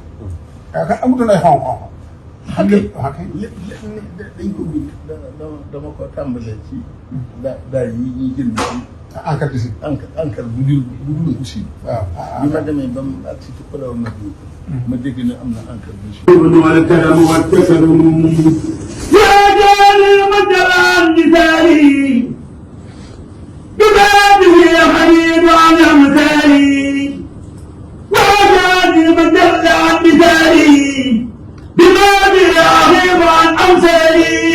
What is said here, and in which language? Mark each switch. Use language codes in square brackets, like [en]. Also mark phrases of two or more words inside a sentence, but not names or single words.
[wo] yaakaar amutoon ay xonq-xonq. xam nga lépp dañ ko bind dama ko tàmbalee ci daal yi ñuy jënd ci encre bi si encre bu dul aussi waaw bi ma demee ba mu ak si tuppalaw nag yi ma dégg ne am na encre bu si [ar] والكرم والتكرم يا جالي مجرى مثالي ببابه يا حبيب عن امثالي وجالي مجرى مثالي ببابه يا حبيب عن امثالي